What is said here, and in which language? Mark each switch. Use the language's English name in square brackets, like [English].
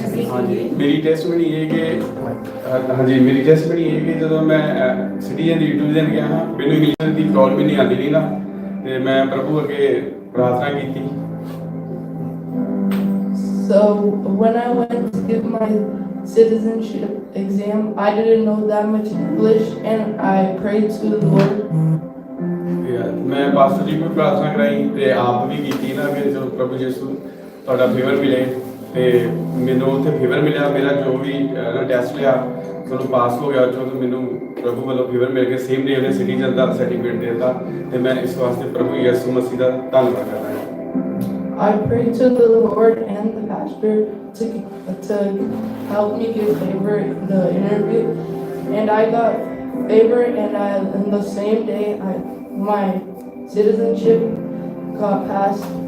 [Hindi] हाँ जी, मेरी टेस्टमनी ये कि [Punjabi] हाँ जी, मेरी टेस्टमनी ये कि ਜਦੋਂ ਮੈਂ ਸਿਟੀਜ਼ਨ ਦੀ ਟਿਊਸ਼ਨ ਗਿਆ ਹਾਂ, ਮੈਨੂੰ ਇੰਗਲਿਸ਼ ਦੀ ਪ੍ਰੋਬਲਮ ਵੀ ਨਹੀਂ ਆਉਂਦੀ ਨਹੀਂ ਨਾ, ਤੇ ਮੈਂ ਪ੍ਰਭੂ ਅੱਗੇ ਪ੍ਰਾਰਥਨਾ ਕੀਤੀ। [English] So when I went to give my citizenship exam, I didn't know that much English, and I prayed to the Lord. [Hindi] मैं पास्टर जी को प्रार्थना कराई [Punjabi] ਤੇ ਆਪ ਵੀ ਕੀਤੀ ਨਾ ਕਿ ਜੋ ਪ੍ਰਭੂ ਯਿਸੂ ਤੁਹਾਡਾ ਫੇਵਰ ਮਿਲੇ ਤੇ ਮੈਨੂੰ ਉੱਥੇ ਫੇਵਰ ਮਿਲਿਆ ਮੇਰਾ ਜੋ ਵੀ ਟੈਸਟ ਲਿਆ ਚਲੋ ਪਾਸ ਹੋ ਗਿਆ ਚਲੋ ਮੈਨੂੰ ਪ੍ਰਭੂ ਵੱਲੋਂ ਫੇਵਰ ਮਿਲ ਗਿਆ ਸੇਮ ਡੇ ਉਹਨੇ ਸਿਟੀਜ਼ਨ ਦਾ ਸਰਟੀਫਿਕੇਟ ਦੇ ਦਿੱਤਾ ਤੇ ਮੈਂ ਇਸ ਵਾਸਤੇ ਪ੍ਰਭੂ ਯਿਸੂ ਮਸੀਹ ਦਾ ਧੰਨਵਾਦ ਕਰਦਾ ਹਾਂ [English] I prayed to the Lord and the pastor to help me get favor in the interview, and I got favor, and in the same day, my citizenship got passed.